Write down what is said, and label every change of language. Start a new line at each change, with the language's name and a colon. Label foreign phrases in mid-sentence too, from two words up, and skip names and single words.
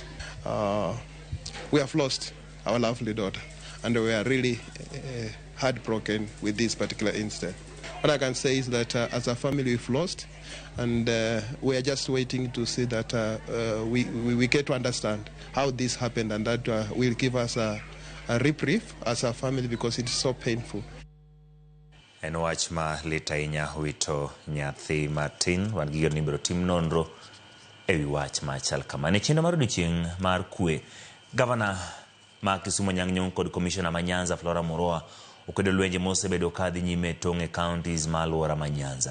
English: We have lost our lovely daughter, and we are really heartbroken with this particular incident. What I can say is that as a family we've lost, and we are just waiting to see that we get to understand how this happened, and that will give us a reprieve as a family because it's so painful.
Luo (Kenya and Tanzania): En wach ma litainya wito nyathi Martin wan gigo ni biro tim nonro ewi wach ma chal kama. Ne chendo mar odiochieng' mar kwe Gavana ma Kisumu Anyang' Nyong'o kod Commissioner ma Nyanza Flora Murwa okwedo lwenje mosebedo kadhi nyime tong' counties ma alwora ma Nyanza.